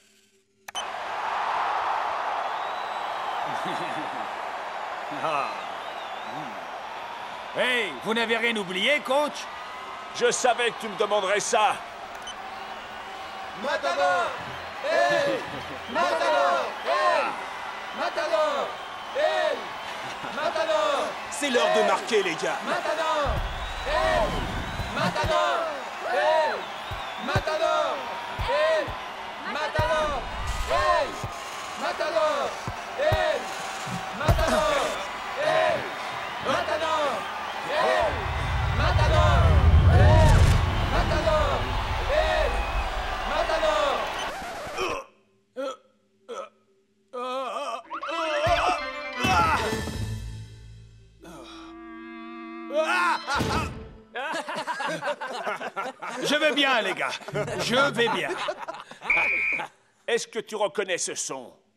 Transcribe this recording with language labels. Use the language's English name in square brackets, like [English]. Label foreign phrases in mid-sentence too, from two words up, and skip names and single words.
[French] Hey, vous n'avez rien oublié, coach? Je savais que tu me demanderais ça. [Spanish] Matador! Hey! Matador! Hey! Matador! Hey! Matador! [French] C'est l'heure de marquer, les gars. [Spanish] Matador! Hey! Matador! Hey! Matador! Hey! Matador! El Matador! El Matador! El Matador! El Matador! El Matador! [French] Je vais bien, les gars. Je vais bien. Est-ce que tu reconnais ce son?